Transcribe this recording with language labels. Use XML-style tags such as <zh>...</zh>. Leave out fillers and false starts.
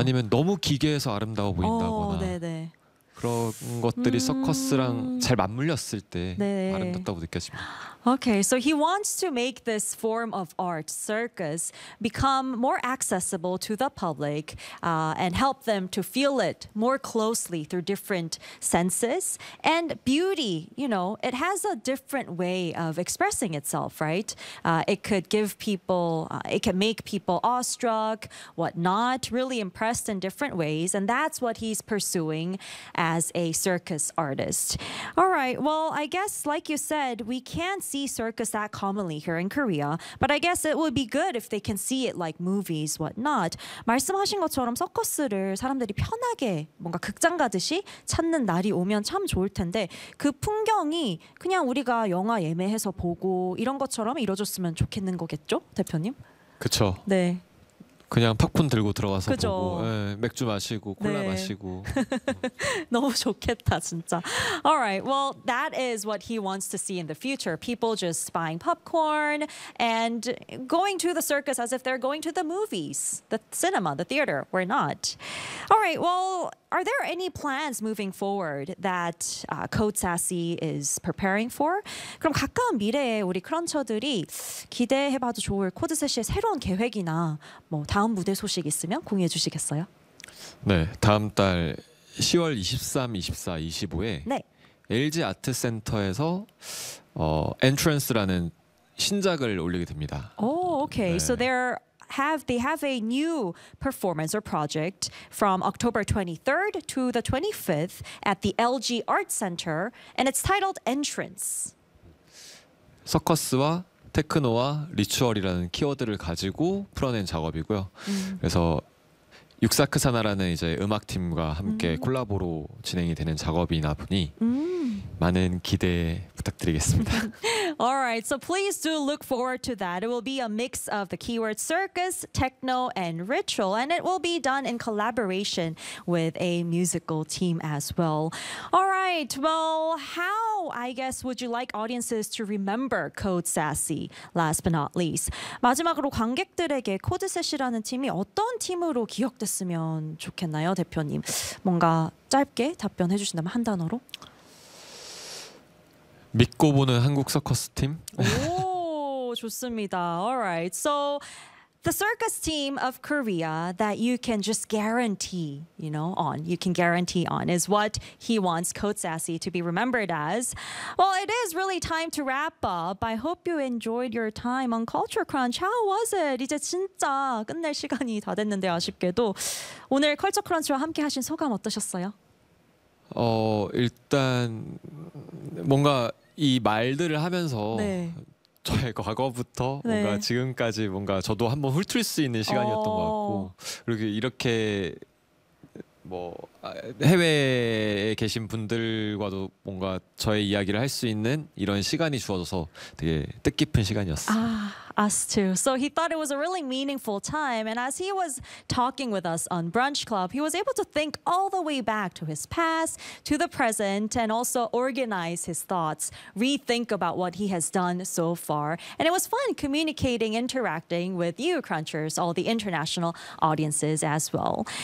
<ko>아니면 너무 기괴해서 아름다워 보인다거나 네네. 그런 것들이 서커스랑 잘 맞물렸을 때 네네. 아름답다고 느껴집니다.</ko> <en>Okay, so he wants to make this form of art, circus, become more accessible to the public and help them to feel it more closely through different senses. And beauty, you know, it has a different way of expressing itself, right? It could give people, it can make people awestruck, whatnot, really impressed in different ways. And that's what he's pursuing as a circus artist. All right, well, I guess, like you said, we can't see circus that commonly here in Korea, but I guess it would be good if they can see it like movies, whatnot.</en> <ko>말씀하신 것처럼 서커스를 사람들이 편하게 뭔가 극장 가듯이 찾는 날이 오면 참 좋을 텐데 그 풍경이 그냥 우리가 영화 예매해서 보고 이런 것처럼 이뤄졌으면 좋겠는 거겠죠, 대표님? 그렇죠. 네. 그냥 팝콘 들고 들어가서 그쵸? 보고 예, 맥주 마시고 콜라 네. 마시고 너무 좋겠다 진짜.</ko> <en>All right, well, that is what he wants to see in the future. People just buying popcorn and going to the circus as if they're going to the movies, the cinema, the theater. We're not. All right, well, are there any plans moving forward that Code Sassy is preparing for?</en> <ko>그럼 가까운 미래에 우리 크런처들이 기대해봐도 좋을 코드 세시의 새로운 계획이나 뭐 다음 무대 소식 있으면 공유해 주시겠어요? 네, 다음 달 10월 23, 24, 25에 네. LG 아트센터에서 Entrance라는 신작을 올리게 됩니다. 오, 오케이. 네.</ko> <en>So they have a new performance or project from October 23rd to the 25th at the LG Art Center, and it's titled Entrance.</en> <ko>서커스와 테크노와 리추얼이라는 키워드를 가지고 풀어낸 작업이고요. 그래서 육사크사나라는 이제 음악팀과 함께 콜라보로 진행이 되는 작업이나 보니 많은 기대 부탁드리겠습니다.</ko> <en>All right, so please do look forward to that. It will be a mix of the keyword circus, techno, and ritual, and it will be done in collaboration with a musical team as well. All right, well, how, I guess, would you like audiences to remember Code Sassy, last but not least?</en> <ko>마지막으로 관객들에게 Code Sassy라는 팀이 어떤 팀으로 기억됐으면 좋겠나요, 대표님? 뭔가 짧게 답변해 주신다면 한 단어로? 믿고 보는 한국 서커스 팀. 오, 좋습니다.</ko> <en>All right. So the circus team of Korea that you can just guarantee, you know, on, you can guarantee on is what he wants Code Sassy to be remembered as. Well, it is really time to wrap up. I hope you enjoyed your time on Culture Crunch. How was it?</en> <ko>이제 진짜 끝낼 시간이 다 됐는데 아쉽게도 오늘 Culture Crunch와 함께 하신 소감 어떠셨어요? 일단 뭔가 이 말들을 하면서 네. 저의 과거부터 네. 뭔가 지금까지 뭔가 저도 한번 훑을 수 있는 시간이었던 것 같고 그리고 이렇게 뭐 해외에 계신 분들과도 뭔가 저의 이야기를 할 수 있는 이런 시간이 주어져서 되게 뜻깊은 시간이었어요.</ko> <en>아. Us too. So he thought it was a really meaningful time. And as he was talking with us on Brunch Club, he was able to think all the way back to his past, to the present, and also organize his thoughts, rethink about what he has done so far. And it was fun communicating, interacting with you, Crunchers, all the international audiences as well.</en>